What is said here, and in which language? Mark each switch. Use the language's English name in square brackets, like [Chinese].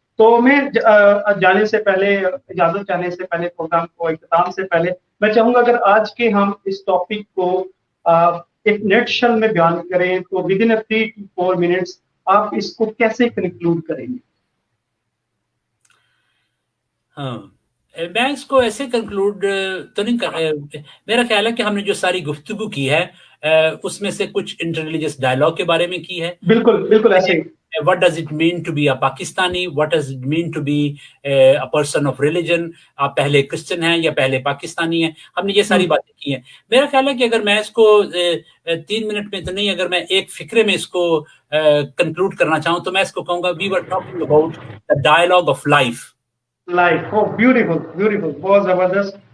[Hindi] तो मैं जाने से पहले, इजाजत चाहने से पहले, प्रोग्राम को इख्तिताम से पहले, मैं चाहूंगा अगर आज के हम इस टॉपिक को एक नटशल में बयान करें तो विद इन 3 to 4 मिनट्स आप इसको कैसे कंक्लूड करेंगे? हाँ, मैं इसको ऐसे कंक्लूड तो नहीं कर मेरा ख्याल है कि हमने जो सारी गुफ्तगू की है उसमें से कुछ इंटररिलीजियस डायलॉग के बारे में की है। बिल्कुल बिल्कुल ऐसे ही। [English] What does it mean to be a Pakistani? What does it mean to be a person of religion? [Hindi] आप पहले क्रिश्चियन हैं या पहले पाकिस्तानी हैं? हमने ये सारी बातें की हैं। मेरा ख्याल है कि अगर मैं इसको 3 मिनट में तो नहीं, अगर मैं एक फिक्रे में इसको कंक्लूड करना चाहूँ तो मैं इसको कहूँगा, [English] we were talking about the dialogue of life. Life, oh beautiful beautiful, [Hindi] बहुत जबरदस्त।